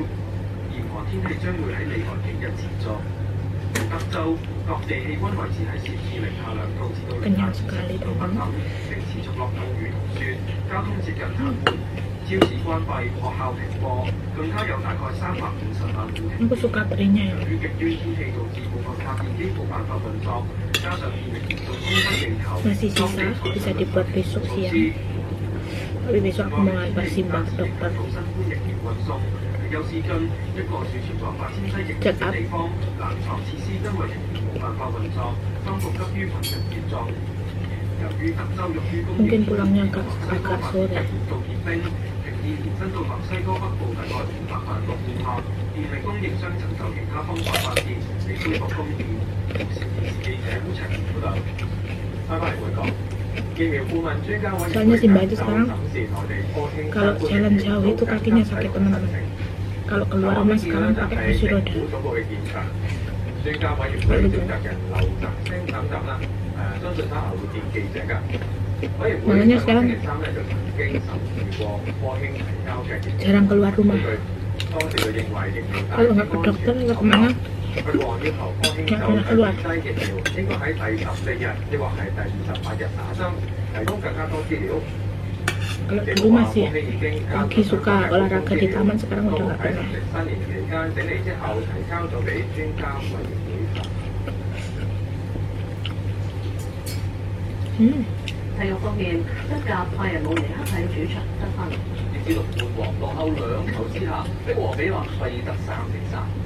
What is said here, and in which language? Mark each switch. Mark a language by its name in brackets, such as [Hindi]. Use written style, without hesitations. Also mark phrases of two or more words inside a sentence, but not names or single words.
[Cantonese] 嚴寒天氣將會喺未來幾日持續。德州各地氣溫維持喺攝氏零下2度至到零下2度不等，並持續落凍雨同雪，交通接近癱瘓，超市關閉，學校停課，更加有大概350萬戶停電。由於極端天氣導致部分發電機冇辦法運作，加上電力嚴重供不應求， [Indonesian] masih sisa bisa dibuat besok siang tapi besok aku mau ngantar Simbah ke dokter check up mungkin pulangnya agak sore. [Cantonese] 延伸到墨西哥北部大概500萬個顧客，電力供應商尋就其他方法發電嚟恢復供電。無線電視記者烏長報道。翻返嚟會講，疫苗顧問專家委員會 [Indonesian] Soalnya Simbah itu sekarang kalau jalan jauh itu kakinya sakit teman-teman. Kalau keluar rumah sekarang pakai kursi roda. [Cantonese] 專家委員會召集人劉澤星等等啦，相信他係會見記者㗎。 [Indonesian] Makanya sekarang jarang keluar rumah. Kalau nggak ke dokter nggak kemana, nggak pernah keluar. Kalau dulu masih lagi suka olahraga di taman, sekarang udah nggak pernah. Hmm. [Cantonese] 體育方面，德甲拜仁慕尼黑喺主場得分。列支六半王落後2球之下，逼和比勒費爾德3-3。